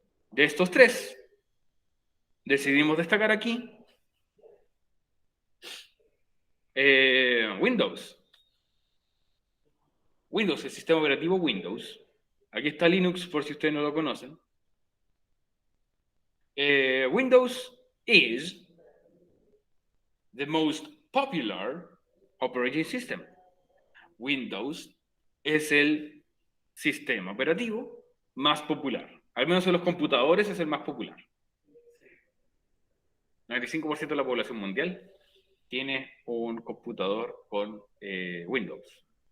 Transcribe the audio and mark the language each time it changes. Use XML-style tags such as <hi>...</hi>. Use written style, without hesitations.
<es>De estos tres, decidimos destacar aquí Windows. Windows, el sistema operativo Windows. Aquí está Linux, por si ustedes no lo conocen.</es> <en>Windows is the most popular operating system.</en> <es>Windows es el sistema operativo más popular. Al menos en los computadores es el más popular. 95% de la población mundial tiene un computador con Windows.</es>